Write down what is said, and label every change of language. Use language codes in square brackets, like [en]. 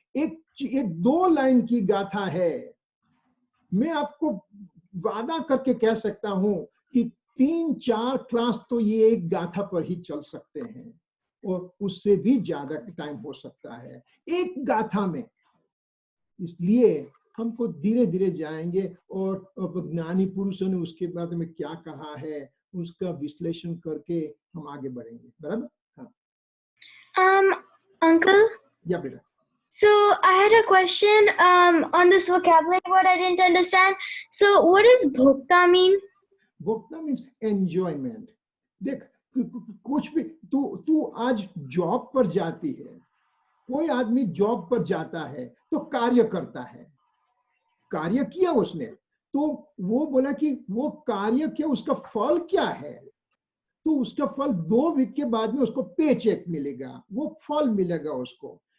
[hi] एक 2 लाइन की गाथा है। मैं आपको वादा करके कह सकता हूं कि 3-4 क्लास तो ये एक गाथा पर ही चल सकते हैं और उससे भी ज्यादा टाइम हो सकता है एक गाथा में। इसलिए हमको धीरे धीरे जाएंगे और ज्ञानी पुरुषों ने उसके बारे में क्या कहा है उसका विश्लेषण करके हम आगे बढ़ेंगे। बराबर? हाँ। [en] Uncle? Yeah, बेटा। So I had a question on this vocabulary word I didn't understand. So what does bhokta mean? Bhokta means enjoyment. [hi] देख, कुछ भी तू आज जॉब पर जाती है, कोई आदमी जॉब पर जाता है तो कार्य करता है, कार्य किया उसने, तो वो बोला कि वो कार्य क्या, उसका फल क्या है, तो उसका फल 2 वीक के बाद में उसको पे चेक मिलेगा, वो फल मिलेगा उसको।